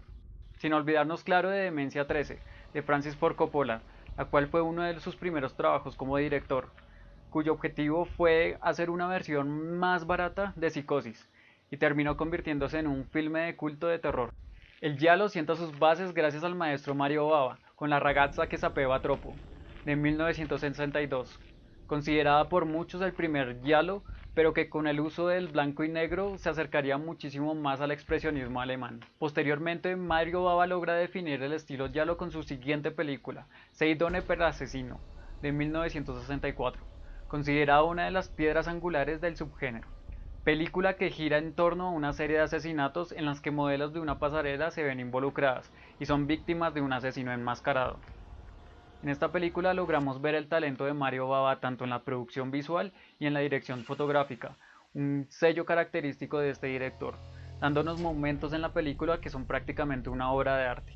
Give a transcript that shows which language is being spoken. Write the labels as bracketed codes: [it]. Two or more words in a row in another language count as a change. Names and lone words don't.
[es] Sin olvidarnos claro de Demencia 13, de Francis Ford Coppola, la cual fue uno de sus primeros trabajos como director, cuyo objetivo fue hacer una versión más barata de Psicosis, y terminó convirtiéndose en un filme de culto de terror. El giallo sienta sus bases gracias al maestro Mario Bava, con La ragazza che sapeva troppo, de 1962, considerada por muchos el primer giallo, pero que con el uso del blanco y negro se acercaría muchísimo más al expresionismo alemán. Posteriormente, Mario Bava logra definir el estilo giallo con su siguiente película, Sei donne per l'assassino, de 1964, considerada una de las piedras angulares del subgénero. Película que gira en torno a una serie de asesinatos en las que modelos de una pasarela se ven involucradas y son víctimas de un asesino enmascarado. En esta película logramos ver el talento de Mario Bava tanto en la producción visual y en la dirección fotográfica, un sello característico de este director, dándonos momentos en la película que son prácticamente una obra de arte.